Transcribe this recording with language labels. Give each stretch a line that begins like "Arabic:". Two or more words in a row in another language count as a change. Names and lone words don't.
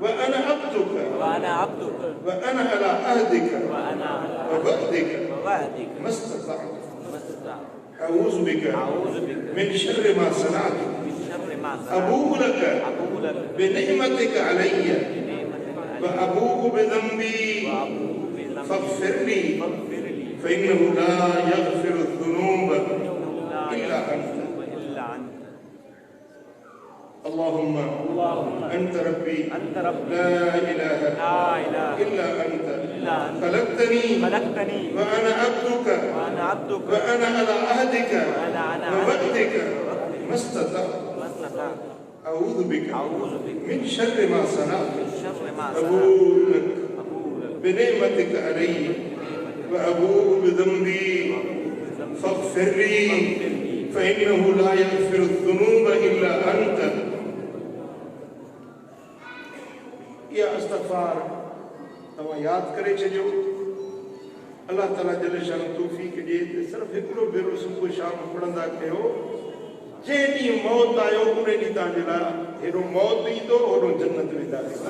Arabic: أنا عبدك وأنا على عهدك ووعدك ما استطعت أعوذ بك من شر ما صنعت أبوء لك بنعمتك علي وأبوء بذنبي فاغفر لي فإنه لا يغفر الذنوب إلا أنت. اللهم أنت ربي لا إله إلا أنت خلقتني و أنا عبدك وأنا على عهدك ووعدك ما استطعت أعوذ بك من شر ما صنعت أبوء لك بنعمتك علي وأبوء بذنبي فاغفر لي فإنه لا يغفر الذنوب إلا أنت.
Sindhi: इहा इस्तिग़फ़ार तव्हां यादि करे छॾियो। अल्लाह ताला जल शान तौफ़ीक़ ॾिए त सिर्फ़ु हिकिड़ो भेरो सुबुह शाम पढ़ंदा कयो। जंहिं ॾींहुं मौत आयो उन ॾींहुं तव्हांजे लाइ हेॾो मौत ईंदो होॾो जन्नत वेंदा।